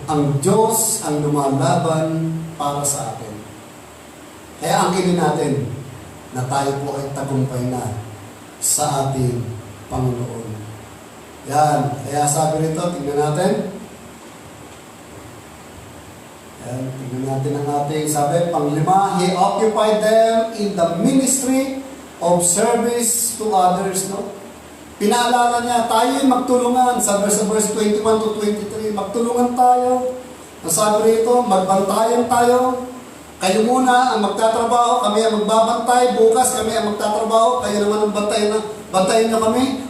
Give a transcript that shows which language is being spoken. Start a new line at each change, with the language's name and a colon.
Filipino: Ang Diyos ang lumalaban para sa atin. Kaya angkinin natin na tayo po ay tagumpay na sa ating Panginoon. Yan. Kaya sabi rito, tingnan natin. Yan. Tingnan natin ang ating sabi. Panglima,
English: He occupied them in the ministry of service to others. No?
Filipino: Pinaalala niya, tayo magtulungan sa verse 21 to 23. Magtulungan tayo. Ang sabi rito, magbantayan tayo. Kayo muna ang magtatrabaho, kami ang magbabantay, bukas kami ang magtatrabaho, kayo naman ang bantayan nyo kami.